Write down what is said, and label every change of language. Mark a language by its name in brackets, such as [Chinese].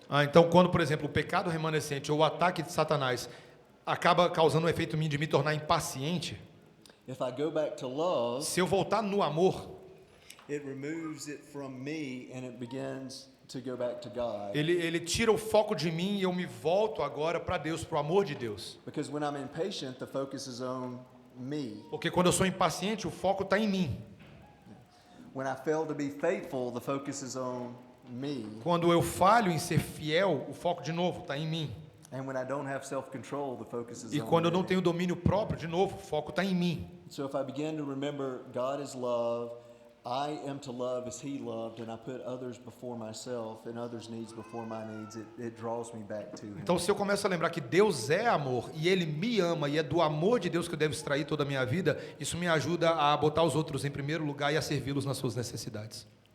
[Portuguese] Então, quando, por exemplo, o pecado remanescente ou o ataque de Satanás acaba causando um efeito em mim de me tornar impaciente, [English] If I go back to love, [Portuguese] se eu voltar no amor, [English] it removes it from me and it begins to go back to God. [Portuguese] ele tira o foco de mim e eu me volto agora para Deus, para o amor de Deus. [English] Because when I'm impatient, the focus is on me. [Portuguese] Porque quando eu sou impaciente, o foco está em mim. [English] When I fail to be faithful, the focus is on me. [Portuguese] Quando eu falho em ser fiel, o foco de novo está em mim. [English] And when I don't have self-control, the focus is [Portuguese] E [English] on [Portuguese] quando eu [English] me. [Portuguese] não tenho domínio próprio, de novo, o foco está em mim. [English] So if I begin to remember God is love, I am to love as He loved, and I put others before myself and others' needs before my needs, it draws me back to Him. [Portuguese] Então, se eu começo a lembrar que Deus é amor e Ele me ama e é do amor de Deus que eu devo extrair toda a minha vida, isso me ajuda a botar os outros em primeiro lugar e a servi-los nas suas necessidades.